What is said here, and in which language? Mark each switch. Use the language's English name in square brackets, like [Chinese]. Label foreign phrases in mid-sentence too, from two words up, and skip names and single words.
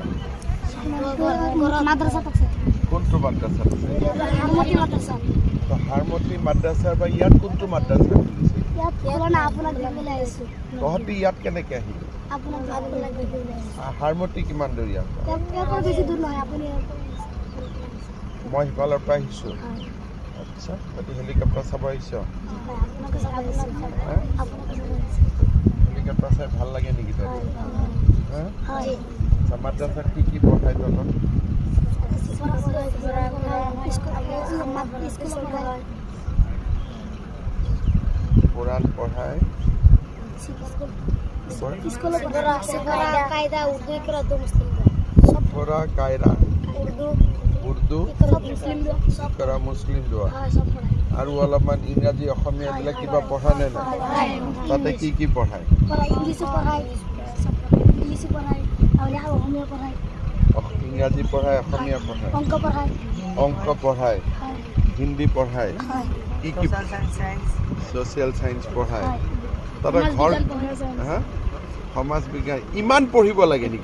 [Assamese] কোনটো মাদ্ৰাছাত আছে হাৰমতি মাদ্ৰাছাৰ বা ইয়াত কোনটো মাদ্ৰাছা খুলিছে তহঁতি ইয়াত কেনেকে আহিলি হাৰমতি কিমান দূৰ ইয়াৰ মই সিফালৰ পৰা আহিছো আচ্ছা তহঁতি হেলিকপ্টাৰ চাব আহিছ হেলিকপ্টাৰ চাই ভাল লাগে নেকি তহঁতি মাদ্ৰাছাত কি পঢ়াই তহঁতক কোরআন পড়ায় সফরা কায়দা উর্দু ইকরা মুসলিম দোয়া আৰু অলপমান ইংৰাজী অসমীয়া এইবিলাক কিবা পঢ়া নে নাই তাতে কি পঢ়ায় ইংৰাজী পঢ়ায় অসমীয়া পঢ়ায় অংক পঢ়ায় হিন্দী পঢ়ায় কি [English] social science [Assamese] পঢ়ায় তাতে ঘৰ সমাজ বিজ্ঞান ইমান পঢ়িব লাগে নেকি